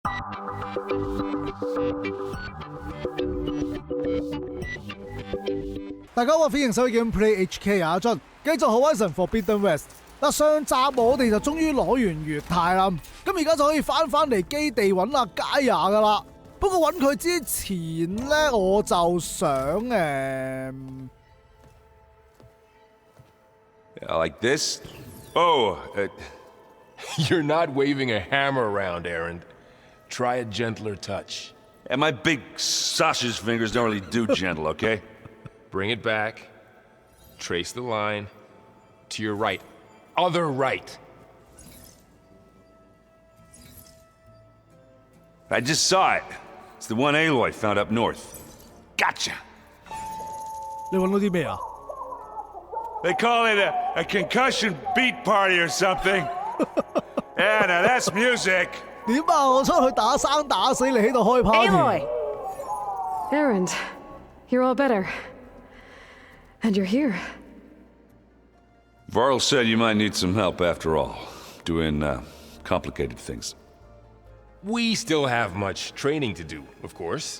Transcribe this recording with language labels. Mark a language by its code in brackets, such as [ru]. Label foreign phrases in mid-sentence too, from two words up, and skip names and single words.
[yue] 大家好，歡迎收睇 Gameplay HK 阿俊，繼續 Horizon Forbidden West。上集我哋就終於攞完月太啦，咁而家就可以翻嚟基地揾阿佳亞噶啦。不過揾佢之前呢，我就想 [en] Like this? Oh, You're not waving a hammer around, Erend. Try a gentler touch. and my big sausage fingers don't really do gentle, okay? Bring it back. Trace the line. To your right. Other right. I just saw it. It's the one Aloy found up north. Gotcha! [yue] 你揾到啲咩啊？ [en] They call it a concussion beat party or something. Yeah, now that's music. [yue] 點啊！我出去打生打死你喺度開 party。 [en] Aloy! Erend, you're all better. And you're here. Varl said you might need some help after all, doing complicated things. We still have much training to do, of course.